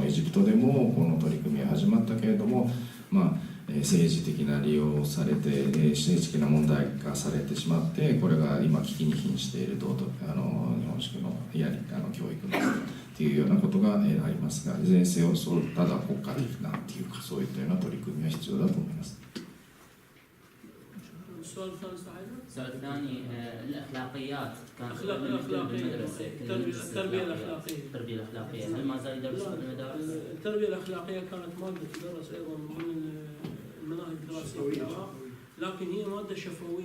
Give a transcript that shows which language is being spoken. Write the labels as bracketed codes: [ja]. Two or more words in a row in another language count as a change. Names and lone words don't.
[ja] エジプトでもこの取り組みは始まったけれども、政治的な利用をされて、政治的な問題化されてしまって、これが今危機に瀕している日本式の教育のというようなことがありますが、いずれにせよただ国家的なっていうか、そういったような取り組みは必要だと思います。 [ar] السؤال الثاني صحيح؟ السؤال الثاني الأخلاقيات كانت بالمدرسة، التربية الأخلاقية. التربية الأخلاقية هل ما زال يدرسون بالمدارس؟ التربية الأخلاقية كانت مادة تدرس أيضا ضمن المناهج الدراسية في العراق، لكن هي مادة شفوية.